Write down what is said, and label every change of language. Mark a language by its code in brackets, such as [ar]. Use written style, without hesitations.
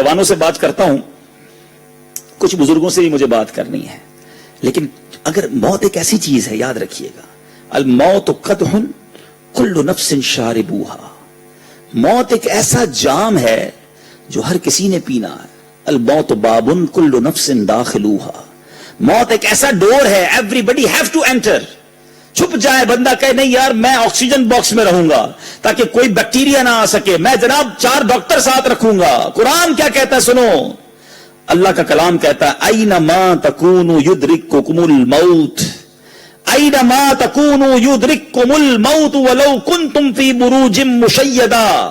[ur] جوانوں سے بات کرتا ہوں, کچھ بزرگوں سے بھی مجھے بات کرنی ہے. لیکن اگر موت ایک ایسی چیز ہے, یاد رکھیے گا, [ar] الموت قدح کل نفس شاربوہا. [ur] موت ایک ایسا جام ہے جو ہر کسی نے پینا ہے. [ar] الموت باب کل نفس داخلوہا. [ur] موت ایک ایسا ڈور ہے, [en] Everybody have to enter. [ur] چھپ جائے بندہ, کہے نہیں یار میں آکسیجن باکس میں رہوں گا تاکہ کوئی بیکٹیریا نہ آ سکے, میں جناب 4 ڈاکٹر ساتھ رکھوں گا. قرآن کیا کہتا ہے سنو, اللہ کا کلام کہتا ہے [ar] اینما تکونوا یدرککم الموت, اینما تکونوا یدرککم الموت ولو کنتم فی بروج مشیدہ.